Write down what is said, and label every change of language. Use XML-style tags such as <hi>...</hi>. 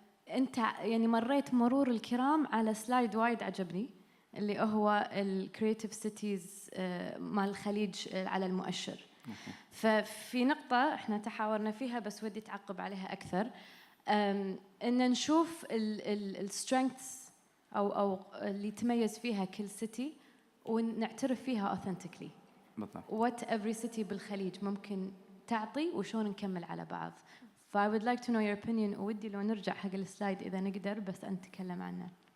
<ar>أنت يعني مريت مرور الكرام على سلايد وايد عجبني، اللي هو الكرياتيف سيتيز مال الخليج على المؤشر. ففي نقطة احنا تحاورنا فيها بس ودي تعقب عليها أكثر، إن نشوف السترينثs أو اللي يتميز فيها كل سيتي ونعترف فيها authentically. بالضبط.</ar> <en>What every city</en> <ar>بالخليج ممكن تعطي وشون نكمل على بعض. ف</ar> <en>I would like to know your opinion</en> <ar>ودي لو نرجع حق السلايد إذا نقدر بس أنت تكلم عنه.</ar>